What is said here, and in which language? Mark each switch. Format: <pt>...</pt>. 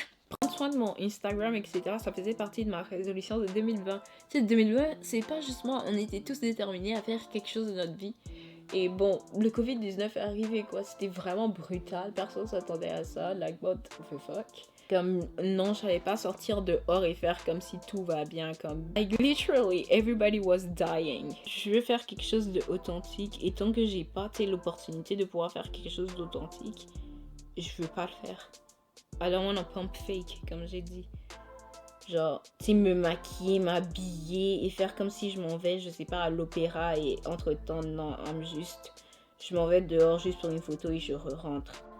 <fr>Prendre soin de mon Instagram, etc., ça faisait partie de ma résolution de 2020. Tu sais, 2020, c'est pas juste moi, on était tous déterminés à faire quelque chose de notre vie. Et bon, le Covid-19 est arrivé, quoi. C'était vraiment brutal. Personne s'attendait à ça.</fr> <en>Like, what the fuck?</en> <fr>Comme, non, je n'allais pas sortir dehors et faire comme si tout va bien.</fr> <en>Comme, like, literally, everybody was dying.</en> <fr>Je veux faire quelque chose d'authentique. Et tant que j'ai pas, l'opportunité de pouvoir faire quelque chose d'authentique, je veux pas le faire.</fr> <en>I don't wanna pump fake,</en> <fr>comme j'ai dit. Genre, tu sais, me maquiller, m'habiller et faire comme si je m'en vais, je sais pas, à l'opéra et entre-temps, non, je m'en vais dehors juste pour une photo et je rentre.</fr>